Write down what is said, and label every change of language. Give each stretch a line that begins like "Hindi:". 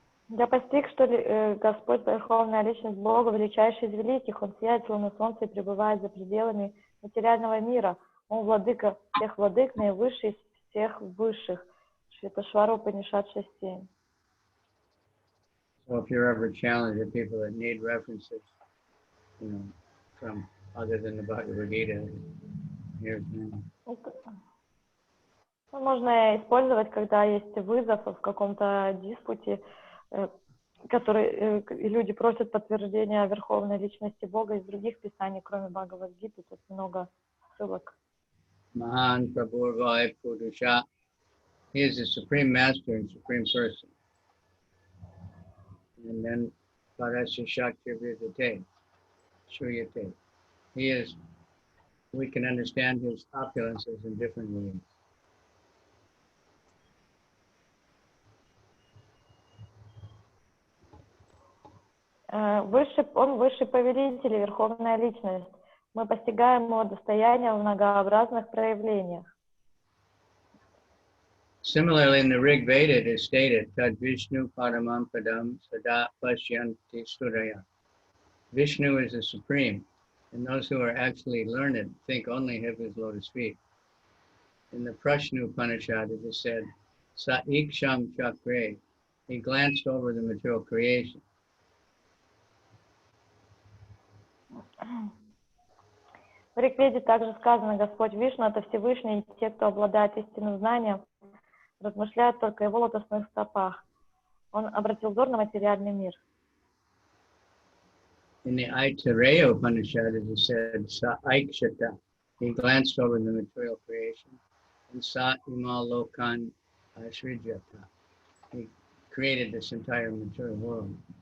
Russian: Я постиг, что Господь, Верховная Личность Бога, величайший из великих, Он сияет, словно солнце, и пребывает за пределами материального мира. Он владыка всех владык, наивысший из всех высших. Шветашвара Упанишад 6.7.
English: So if you're ever challenged with people that need references, from other than the Bhagavad Gita, here's one.
Russian: Можно использовать, когда есть вызов в каком-то диспуте, который люди просят подтверждения Верховной Личности Бога из других писаний, кроме Бхагавад-гиты, тут много ссылок.
Sanskrit: Mahan Prabhurvai Purusha,
English: he is the supreme master and supreme person. And then
Sanskrit: Parasya Shakti Vidate, Shuyate.
English: He is, we can understand his opulences in different ways.
Russian: Он высший повелитель и Верховная Личность. Мы постигаем его достояние в многообразных проявлениях.
English: Similarly, in the Rig Veda, it is stated,
Sanskrit: Tad Vishnu Paramam Padam Sada Pashyanti Suraya.
English: Vishnu is the supreme, and those who are actually learned think only of his lotus feet. In the Prashna Upanishad, it is said,
Sanskrit: Sa Iksham Chakre,
English: he glanced over the material creation.
Russian: В Ригведе также сказано, Господь Вишну — это Всевышний, и те, кто обладает истинным знанием, размышляют только о его лотосных стопах. Он обратил взор на материальный мир.
English: In the Aitareya Upanishad, it is said,
Sanskrit: Sa Aikshata,
English: he glanced over the material creation, and
Sanskrit: Sa Imal Lokan Ashrijata,
English: he created this entire material world.